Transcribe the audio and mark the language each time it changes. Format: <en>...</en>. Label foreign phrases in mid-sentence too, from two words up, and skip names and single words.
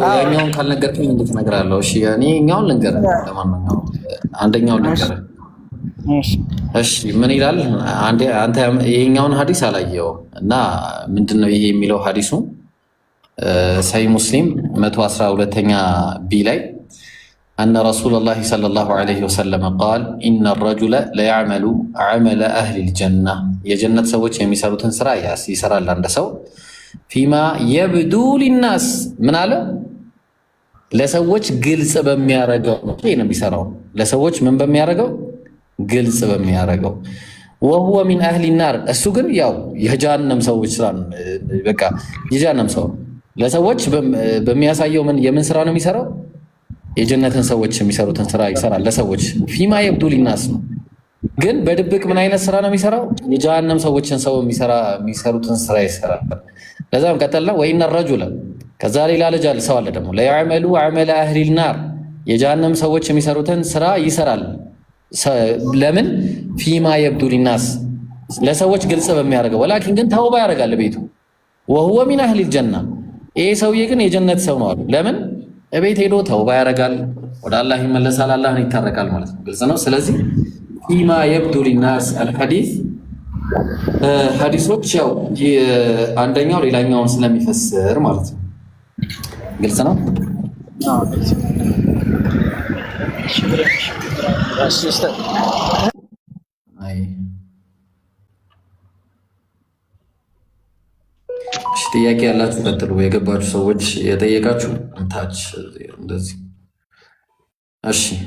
<am>ያኛውን ካልነገርከኝ እንዴት እነግርሃለሁ? እሺ እኔ እኛውን ልንገርህ። ለማንኛውም አንደኛውን ልንገርህ። እሺ ምን ይላል? አንተ ይሄኛውን ሐዲስ አላየኸውም እና ምንድነው ይሄ የሚለው ሐዲሱ ሰሂህ ሙስሊም 112ኛ ቢ ላይ</am> <ar>أن رسول الله صلى الله عليه وسلم قال إن الرجل لا يعمل عمل أهل الجنة</ar> <am>የጀነት ሰዎች የሚሰሩትን ስራ ይሰራል አንድ ሰው</am> <ar>فيما يبدو للناس</ar> <am>ምን አለ ለሰዎች ግልጽ በሚያረገው ነው የሚሰራው ለሰዎች ምን በሚያረገው ግልጽ በሚያረገው</am> <ar>وهو من أهل النار</ar> <am>እሱ ግን ያው የጀሃነም ሰዎች ስራ በቃ የጀሃነም ሰው ለሰዎች በሚያሳየው ምን የምን ስራ ነው የሚሰራው የጀነትን ሰዎች የሚሰሩትን ስራ ይሰራል ለሰዎች</am> <ar>فيما يبدو</ar> <am>للناس ነው ግን በድብቅ ምን አይነት ስራ ነው የሚሰራው የጀሃነም ሰዎችን ሰው የሚሰሩትን ስራ ይሰራል ለዛም ቀጠልና</am> <ar>وإن الرجل</ar> <am>ከዛ ሌላ ልጅ አለ ሰው አለ ደግሞ</am> <ar>لا يعمل عمل أهل النار</ar> <am>የጀሃነም ሰዎች የሚሰሩትን ስራ ይሰራል ለምን</am> <ar>فيما يبدو للناس</ar> <am>ለሰዎች ግልጽ በሚያደርገው ወላኪን ግን ተውባ ያደርጋል ቤቱ</am> <ar>وهو من أهل الجنة</ar> <am>ይሄ ሰውዬ ግን የጀነት ሰው ነው አሉ ለምን እቤት ሄዶ ተውባ ያደርጋል ወደ አላህ ይመለሳል አላህን ይታረቃል ማለት ነው ግልጽ ነው ስለዚህ</am> <ar>فيما يبدو للناس الحديث</ar> <am>ሐዲሶች ያው አንደኛው ሌላኛውን ስለሚፈስር ማለት ነው ግልጽ ነው ጥያቄ ያላችሁ ቀጥሉ የገባችሁ ሰዎች የጠየቃችሁ ታች እንደዚህ እሺ</am>